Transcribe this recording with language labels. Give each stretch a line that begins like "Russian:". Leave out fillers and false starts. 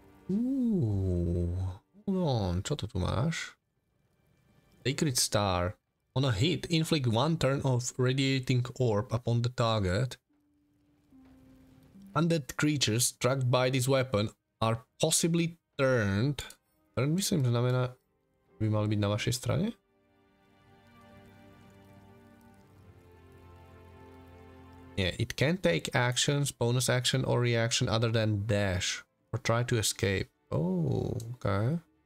English: Ooh. Hold on,
Slovak: čo to tu máš?
English: Sacred Star. On a hit, inflict 1 turn of radiating orb upon the target. Undead creatures struck by this weapon are possibly turned.
Slovak: Turn myslím znamená, by mali byť na vašej strane?
English: Yeah, it can take actions, bonus action or reaction other than dash or try to escape. Oh, okay.